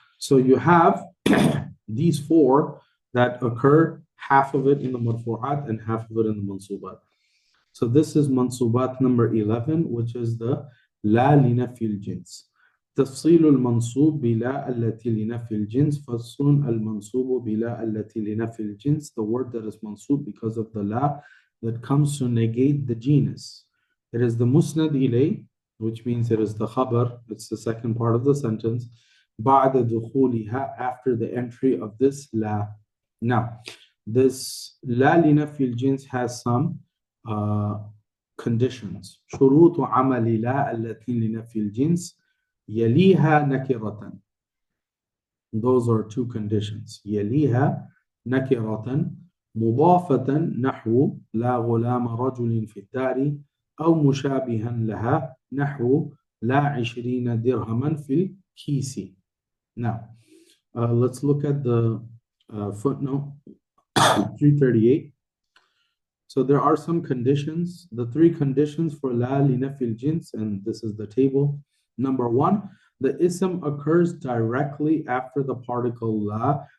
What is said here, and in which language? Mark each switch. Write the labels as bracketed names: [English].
[English] So you have these 4 that occur, half of it in the marfu'at and half of it in the mansubat. So this is mansubat number 11, which is the la linafi al-jins. [Arabic] تفصيل المنصوب بلا التي لنفي الجنس فصل المنصوب بلا التي لنفي الجنس. [English] The word that is mansub because of the la that comes to negate the genus. It is the musnad ilay, which means it is the khabar, it's the second part of the sentence, [Arabic] بعد دخولها, [English] after the entry of this la. Now, this la [Arabic] لنفي الجنس [English] has some conditions. [Arabic] شروط عمل لا التي لنفي الجنس يليها نكرة. [English] Those are 2 conditions. [Arabic] يليها نكرة مضافة نحو لا غلام رجل في الدار، أو مشابها لها نحو لا 20 درهما في الكيس. [English] Now, Let's look at the footnote 338. So there are some conditions. The three conditions for la li nafil jins, and this is the table. Number one, the ism occurs directly after the particle la.